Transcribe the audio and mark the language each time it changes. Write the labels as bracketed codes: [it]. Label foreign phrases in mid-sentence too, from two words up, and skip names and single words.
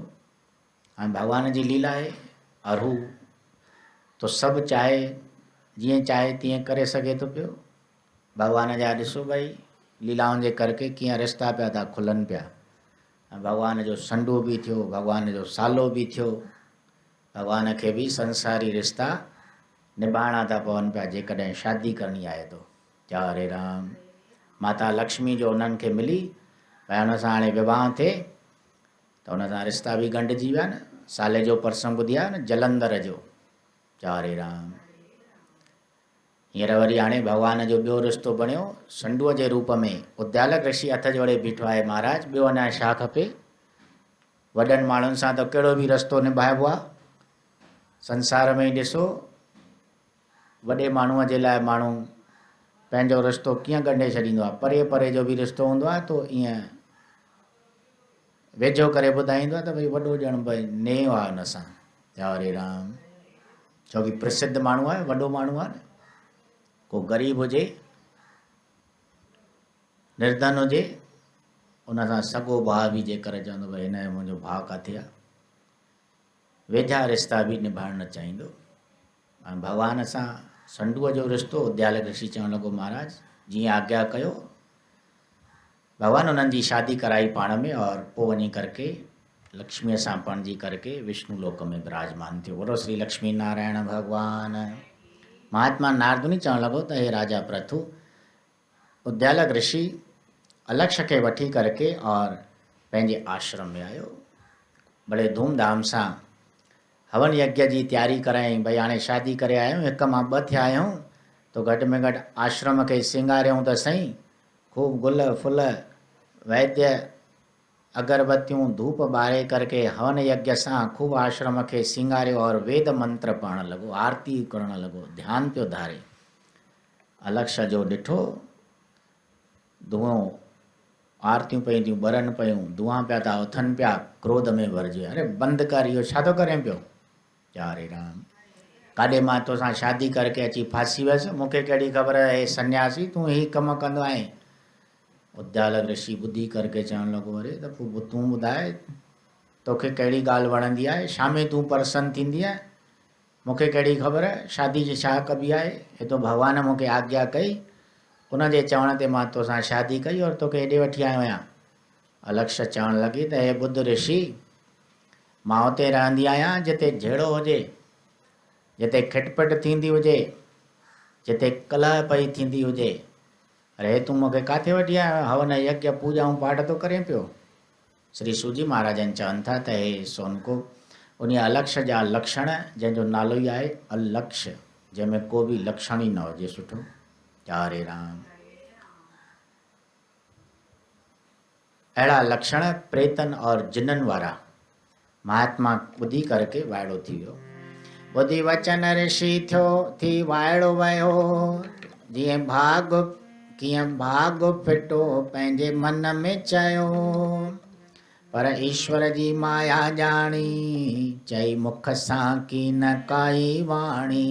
[sd] हाणे भगवान जी लीला आहे और हू तो सभु चाहे जीअं चाहे तीअं करे सघे थो पियो भगवान जा ॾिसो भई लीलाउनि जे करके कीअं रिश्ता पिया था खुलनि पिया भगवान जो संडो भी थियो भगवान जो सालो भी थियो भगवान खे भी संसारी रिश्ता निभाइणा था पवनि पिया जेकॾहिं शादी करणी आहे तो जय हरे राम। माता लक्ष्मी जो उन्हनि खे मिली भई हुन सां हाणे विवाह थिए त हुन सां रिश्ता बि ॻंढिजी विया न। साले जो प्रसंग ॿुधी आहे न जलंधर जो। जय हरे राम। हींअर वरी हाणे भॻवान जो ॿियो रिश्तो बणियो संडूअ जे रूप में। उद्यालक ऋषि हथ जोड़े बीठो आहे, महाराज ॿियो अञा छा खपे। वॾनि माण्हुनि सां त कहिड़ो बि रस्तो निभाइबो आहे संसार में। ॾिसो वॾे माण्हूअ जे लाइ माण्हू पंहिंजो रिश्तो कीअं ॻंढे छॾींदो आहे। परे परे जो बि रिश्तो हूंदो आहे तो ईअं वेझो करे ॿुधाईंदो आहे त भई वॾो ॼण भई नेह आहे हुन सां। जय हरे राम। छोकी प्रसिद्ध माण्हू आहे, वॾो माण्हू आहे न। को ग़रीब हुजे निर्धन हुजे उन सां सॻो भाउ बि जेकर चवंदो भई हिन जो मुंहिंजो भाउ किथे आहे, वेझा रिश्ता बि निभाइणु न चाहींदो। ऐं भॻवान सां संडूअ जो रिश्तो उद्यालक ऋषि चवणु लॻो महाराज जीअं आज्ञा कयो। भगवान उन्हनि जी शादी कराई पाण में और पोइ वञी करके लक्ष्मीअ सां पणिजी करके विष्णु लोक में विराजमान थियो। [hi] बोलो श्री लक्ष्मी नारायण भगवान। [sd] महात्मा नारदमुनि चवणु लॻो त हे राजा प्रथु, उद्यालक ऋषि अलक्ष्य खे वठी करके और पंहिंजे आश्रम में आयो। बड़े धूमधाम सां हवन यज्ञ जी तैयारी कराई। भई हाणे शादी करे आहियूं, हिक मां ॿ थिया आहियूं, तो घटि में घटि आश्रम खे सिंगारियूं त सही। खूब गुल फुल वैद्य अगरबत्तियूं धूप ॿारे करके हवन यज्ञ सां खूब आश्रम खे सिंगारियो और वेद मंत्र पढ़णु लॻो, आरती करणु लॻो, ध्यानु पियो धारे। अलक्ष्य जो ॾिठो धुओं आरतियूं पयूं थियूं ॿरनि पयूं, धुआं पिया था उथनि पिया, क्रोध में भरिजी। अरे बंदि कर, इहो छा थो करें पियो। जय हरे राम। काॾे मां तोसां शादी करके अची फासी वियसि, मूंखे कहिड़ी ख़बर है सन्यासी तूं ही कमु कंदो आहीं। उद्यालक ऋषि ॿुधी करके चवणु लॻो अरे त पोइ तूं ॿुधाए तोखे कहिड़ी ॻाल्हि वणंदी आहे, शामे तूं प्रसन्न थींदी आहे, मूंखे कहिड़ी ख़बर शादी जी छा कबी आहे। हे तो भॻवान मूंखे आज्ञा कई, उन जे चवण ते मां तोसां शादी कई और तोखे हेॾे वठी आयो आहियां। अलक्ष्य चवणु लॻी त हे ॿुध ऋषि, मां उते रहंदी आहियां जिते झेड़ो हुजे, जिते खिटपिट थींदी हुजे, जिते कलह पई थींदी हुजे। अरे तूं मूंखे किथे वठी आयो, हवन यज्ञ पूॼाऊं पाठ तो करें पियो। श्री सूजी महाराजन चवनि था त हे सोनको, उन अलक्ष्य जा लक्षण जंहिंजो नालो ई आहे अलक्ष्य, जंहिंमें को बि लक्षण ई न हुजे सुठो। जय हरे राम। अहिड़ा लक्षण प्रेतन और जिनन वारा महात्मा ॿुधी करके वाइड़ो थी वियो। ॿुधी वचन ऋषि थियो थी वाइड़ो वियो, जीअं भाग कीअं भाग फिटो पंहिंजे मन में चयो। पर ईश्वर जी माया ॼाणी, चई मुख सां की न काई वाणी।